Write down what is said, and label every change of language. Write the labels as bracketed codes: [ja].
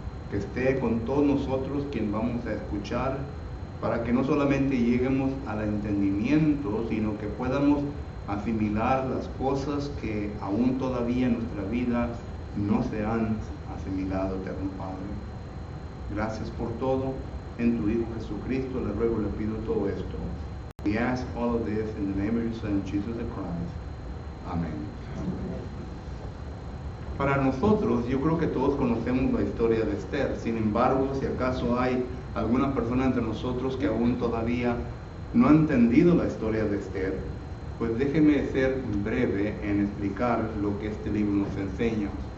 [es] Que esté con todos nosotros quien vamos a escuchar, para que no solamente lleguemos al entendimiento, sino que podamos asimilar las cosas que aún todavía en nuestra vida no se han asimilado, eterno Padre. Gracias por todo. En tu Hijo Jesucristo le ruego, le pido todo esto. [en] We ask all of this in the name of your Son, Jesus the Christ. [es] Amén. Para nosotros, yo creo que todos conocemos la historia de Esther. Sin embargo, si acaso hay alguna persona entre nosotros que aún todavía no ha entendido la historia de Esther, pues déjeme ser breve en explicar lo que este libro nos enseña.